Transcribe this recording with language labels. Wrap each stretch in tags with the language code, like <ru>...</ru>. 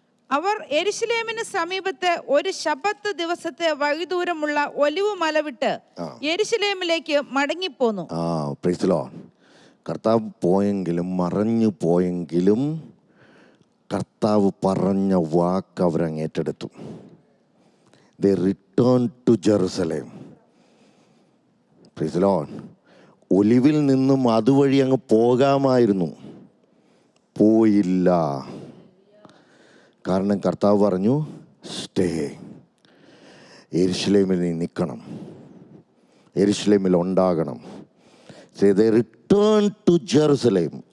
<ml>അവർ യെരുശലേമിന് സമീപത്ത് ഒരു ശബ്ബത്ത് ദിവസത്തെ വഴിദൂരമുള്ള ഒലിവ് മല വിട്ട് യെരുശലേമിലേക്ക് മടങ്ങിപ്പോന്നു.</ml> <en>Praise the lord.</en> <ml>കർത്താവ് പോയെങ്കിലും, മറഞ്ഞു പോയെങ്കിലും, കർത്താവ് പറഞ്ഞ വാക്ക് അവരങ്ങ് ഏറ്റെടുത്തു.</ml> <en>They returned to Jerusalem. Praise the Lord.</en> <ml>ഒലിവിൽ നിന്നും അതുവഴി അങ്ങ് പോകാമായിരുന്നു, പോയില്ല. കാരണം കർത്താവ് പറഞ്ഞു, സ്റ്റേ, യെരുശലേമിൽ നീ നിൽക്കണം, യെരുശലേമിൽ ഉണ്ടാകണം.</ml> <en>They returned to Jerusalem.</en>